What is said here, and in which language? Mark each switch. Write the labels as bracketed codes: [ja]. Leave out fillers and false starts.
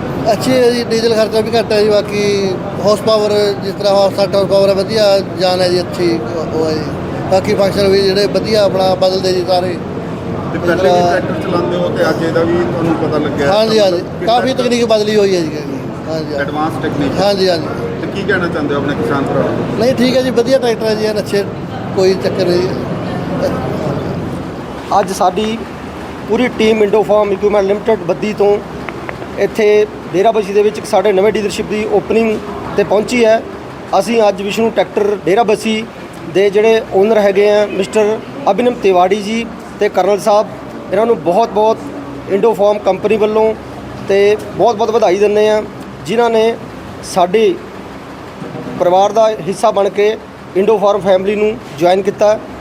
[hi] अच्छी है जी, डीजल खर्चा भी घट है जी, बाकी हॉर्स पावर जिस तरह 60 हॉर्स पावर है वधिया जान है जी, अच्छी वो है जी। बाकी फंक्शन भी [pa] ਜਿਹੜੇ ਵਧੀਆ ਆਪਣਾ ਬਦਲਦੇ ਜੀ ਸਾਰੇ। ਤੇ ਪਹਿਲੇ ਵੀ ਟਰੈਕਟਰ ਚਲਾਉਂਦੇ ਹੋ ਤੇ ਅੱਜ ਇਹਦਾ ਵੀ ਤੁਹਾਨੂੰ ਪਤਾ ਲੱਗਿਆ? [hi] हाँ जी हाँ जी, काफ़ी तकनीक बदली हुई है जी। हाँ जी [pa] ਐਡਵਾਂਸ ਟੈਕਨੀਕ। [hi] हाँ जी हाँ जी। [pa] ਤੇ ਕੀ ਕਹਿਣਾ ਚਾਹੁੰਦੇ ਹੋ ਆਪਣੇ ਕਿਸਾਨ ਭਰਾਵਾਂ ਨੂੰ? [hi] नहीं ठीक है जी, वधिया ट्रैक्टर है जी, अच्छे कोई चक्कर नहीं। [pa] ਅੱਜ ਸਾਡੀ ਪੂਰੀ team Indo farm equipment limited ਬੱਦੀ ਤੋਂ ਇੱਥੇ ਡੇਰਾਬੱਸੀ ਦੇ ਵਿੱਚ ਸਾਡੇ ਨਵੇਂ ਡੀਲਰਸ਼ਿਪ ਦੀ ਓਪਨਿੰਗ ਤੇ ਪਹੁੰਚੀ ਹੈ। ਅਸੀਂ ਅੱਜ ਵਿਸ਼ਨੂੰ ਟਰੈਕਟਰ ਡੇਰਾਬੱਸੀ ਦੇ ਜਿਹੜੇ ਓਨਰ ਹੈਗੇ ਆ ਮਿਸਟਰ ਅਭਿਨਵ ਤਿਵਾੜੀ ਜੀ ਤੇ ਕਰਨਲ ਸਾਹਿਬ, ਇਹਨਾਂ ਨੂੰ ਬਹੁਤ ਇੰਡੋ ਫਾਰਮ ਕੰਪਨੀ ਵੱਲੋਂ ਤੇ ਬਹੁਤ ਵਧਾਈ ਦਿੰਦੇ ਆ, ਜਿਨ੍ਹਾਂ ਨੇ ਸਾਡੇ ਪਰਿਵਾਰ ਦਾ ਹਿੱਸਾ ਬਣ ਕੇ ਇੰਡੋ ਫਾਰਮ ਫੈਮਿਲੀ ਨੂੰ ਜੁਆਇਨ ਕੀਤਾ।